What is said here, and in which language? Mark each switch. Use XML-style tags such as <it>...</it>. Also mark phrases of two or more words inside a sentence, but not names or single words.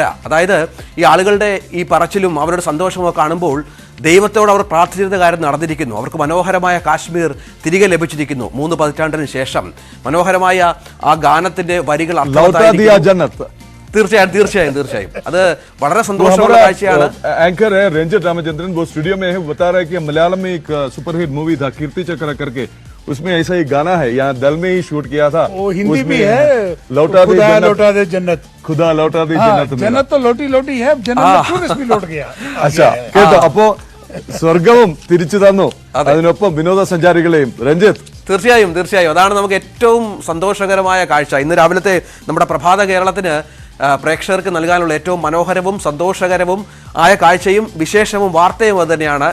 <ml>അതായത് ഈ ആളുകളുടെ ഈ പറച്ചിലും അവരുടെ സന്തോഷമോ കാണുമ്പോൾ ദൈവത്തോട് അവർ പ്രാർത്ഥിച്ചിരുന്ന കാര്യം നടന്നിരിക്കുന്നു. അവർക്ക് മനോഹരമായ കാശ്മീർ തിരികെ ലഭിച്ചിരിക്കുന്നു. 3 പതിറ്റാണ്ടിന് ശേഷം മനോഹരമായ ആ ഗാനത്തിന്റെ വരികൾ തീർച്ചയായും അത് വളരെ സന്തോഷമുള്ള കാഴ്ചയാണ്.</ml> <hi>एंकर है रंजित रामचंद्रन, वो स्टूडियो में है, बता रहा है कि मलयालम में एक</hi> <en>superhit movie</en> <hi>था कीर्ति चक्र करके, उसमें ऐसा ही गाना है, यहाँ दल में ही शूट किया था. वो हिंदी भी है, लौटा दे जन्नत, खुदा लौटा दे जन्नत. जन्नत तो लोटी है, जन्नत में टूरिस्ट भी लौट गया.</hi> <ml>अच्छा കേട്ടോ. അപ്പോ സ്വർഗവും തിരിച്ചു തന്നു, അതിനൊപ്പം വിനോദസഞ്ചാരികളെയും. രഞ്ജിത്ത്, തീർച്ചയായും അതാണ് നമുക്ക് ഏറ്റവും സന്തോഷകരമായ കാഴ്ച. ഇന്ന് രാവിലത്തെ നമ്മുടെ പ്രഭാത കേരളത്തിന് പ്രേക്ഷകർക്ക് നൽകാനുള്ള ഏറ്റവും മനോഹരവും സന്തോഷകരവും ആയ കാഴ്ചയും വിശേഷവും വാർത്തയും അത് തന്നെയാണ്.</ml>